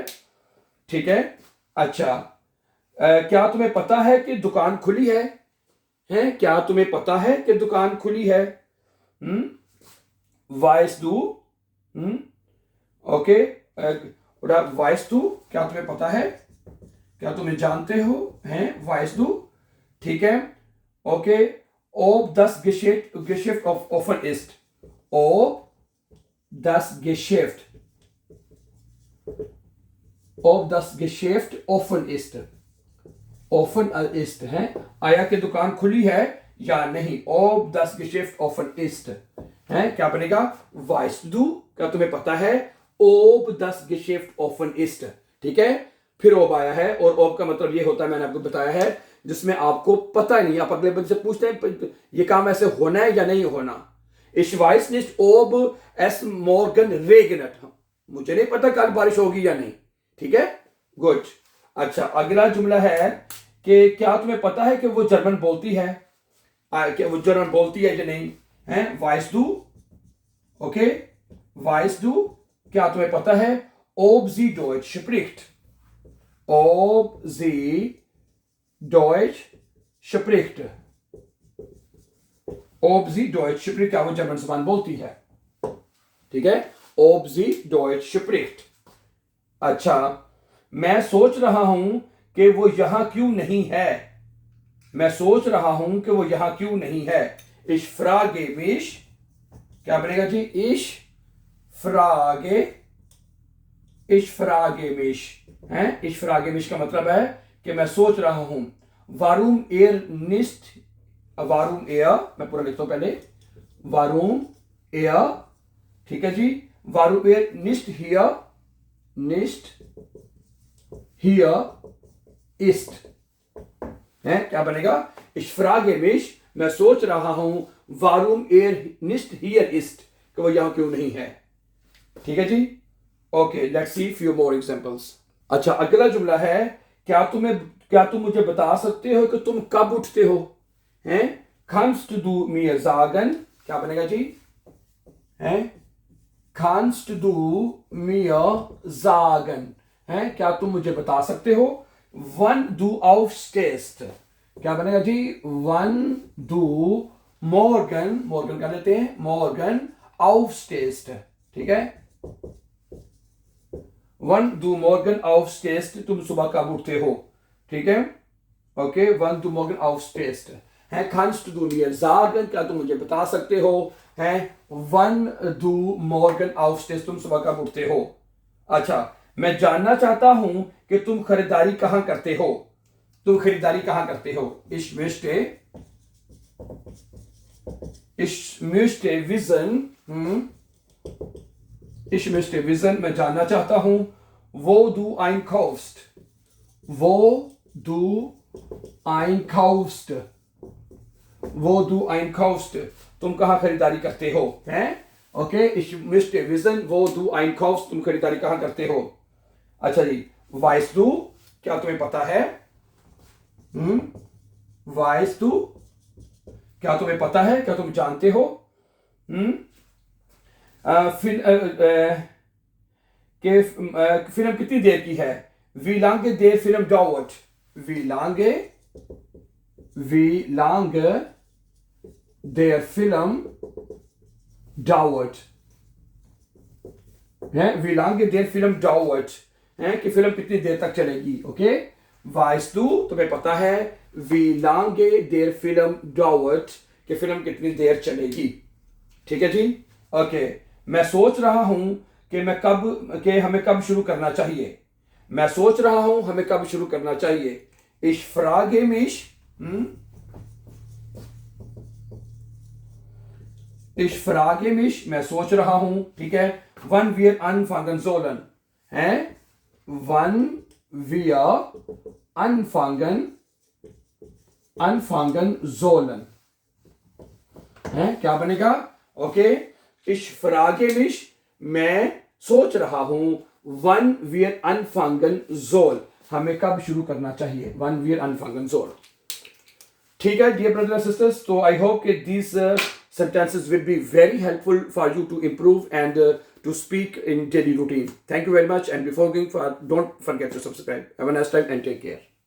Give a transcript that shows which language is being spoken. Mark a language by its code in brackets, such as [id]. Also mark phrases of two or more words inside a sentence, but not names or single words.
[hi] ठीक है, अच्छा, क्या तुम्हें पता है कि दुकान खुली है, हैं, क्या तुम्हें पता है कि दुकान खुली है। [de] weißt du, [hi] ओके, [de] weißt du, [hi] क्या तुम्हें पता है, क्या तुम्हें जानते हो, हैं, [de] weißt du. [hi] ठीक है, ओके, [de] ob das Geschäft offen ist, ओब das Geschäft, ob das Geschäft offen ist, offen ist [hi] है, आया कि दुकान खुली है या नहीं, [de] ob das Geschäft offen ist [hi] है, क्या बनेगा, [de] weißt du, [hi] क्या तुम्हें पता है, [de] ob das Geschäft offen ist। [hi] ठीक है, फिर ob आया है, और ob का मतलब ये होता है, मैंने आपको बताया है, जिसमें आपको पता नहीं, आप अगले बंदे से पूछते हैं ये काम ऐसे होना है या नहीं होना। [de] Ich weiß nicht ob es morgen regnet, [hi] मुझे नहीं पता कल बारिश होगी या नहीं। ठीक है, गुड। अच्छा, अगला जुमला है कि क्या तुम्हें पता है कि वो जर्मन बोलती है, कि वो जर्मन बोलती है या नहीं, है, [de] weißt du, [hi] ओके, [de] weißt du, [hi] क्या तुम्हें पता है, [de] ob sie Deutsch spricht, ob sie Deutsch spricht, ob sie Deutsch spricht, [hi] क्या वो जर्मन जबान बोलती है। ठीक है, [de] ob sie Deutsch spricht। [hi] अच्छा, मैं सोच रहा हूं कि वो यहां क्यों नहीं है, मैं सोच रहा हूं कि वो यहां क्यों नहीं है। [de] Ich frage mich, [hi] क्या बनेगा जी, [de] ich frage mich [hi] है, [de] ich frage mich [hi] का मतलब है कि मैं सोच रहा हूं। [de] warum nicht, [hi] warum मैं पूरा लिखता हूं पहले, warum ठीक है जी, [de] warum nicht hier ist [hi] है, क्या बनेगा, [de] ich frage mich, [hi] मैं सोच रहा हूं, [de] warum nicht hier ist, [hi] कि वो यहां क्यों नहीं है। ठीक है जी, [en] okay, let's see few more examples. [hi] अच्छा, अगला जुमला है, क्या तुम मुझे बता सकते हो कि तुम कब उठते हो, हैं, [de] kannst du mir sagen, [hi] क्या बनेगा जी, हैं, [de] kannst du mir sagen [hi] है, क्या तुम मुझे बता सकते हो। [de] wann du aufstehst, [hi] क्या बनेगा जी, [de] wann du morgen [hi] क्या लेते हैं, [de] morgen aufstehst। [hi] ठीक है, [de] wann du morgen aufstehst, [hi] तुम सुबह कब उठते हो। ठीक है, ओके, [de] wann du morgen aufstehst [hi] है, [de] kannst du mir sagen, [hi] क्या तुम मुझे बता सकते हो, है, [de] wann du morgen aufstehst, [hi] तुम सुबह कब उठते हो। अच्छा, मैं जानना चाहता हूं कि तुम खरीदारी कहां करते हो, तुम खरीदारी कहां करते हो। [de] Ich möchte wissen, [hi] मैं जानना चाहता हूं, [de] wo du einkaufst, wo du einkaufst, [hi] तुम कहां खरीदारी करते हो, हैं, ओके, [de] ich möchte wissen, wo du einkaufst, [hi] तुम खरीदारी कहां करते हो। अच्छा जी, [de] weißt du, [hi] क्या तुम्हें पता है, [de] weißt du, [hi] क्या तुम्हें पता है, क्या तुम जानते हो। फिल्म कितनी देर की है, [de] wie lange der Film dauert, wie lange der Film dauert है, wie lange der Film dauert [hi] है, कि फिल्म कितनी देर तक चलेगी। ओके, [de] weißt du, [hi] तुम्हें पता है [de] wie lange der Film dauert, [hi] कि फिल्म कितनी देर चलेगी। ठीक है जी, ओके। मैं सोच रहा हूं कि हमें कब शुरू करना चाहिए। मैं सोच रहा हूं हमें कब शुरू करना चाहिए। [de] Ich frage mich, ich frage mich, [hi] मैं सोच रहा हूं, ठीक है। [de] wann wir anfangen sollen, हैं, wann wir anfangen sollen, [hi] हैं, क्या बनेगा, ओके। [de] ich frage mich, [hi] मैं सोच रहा हूं, [de] wann wir anfangen soll, [hi] हमें कब शुरू करना चाहिए, [de] wann wir anfangen soll। [hi] ठीक है [en] dear brothers and sisters, so I hope that these sentences will be very helpful for you to improve and to speak in daily routine. Thank you very much, and before going far, don't forget to subscribe. Have a nice time and take care.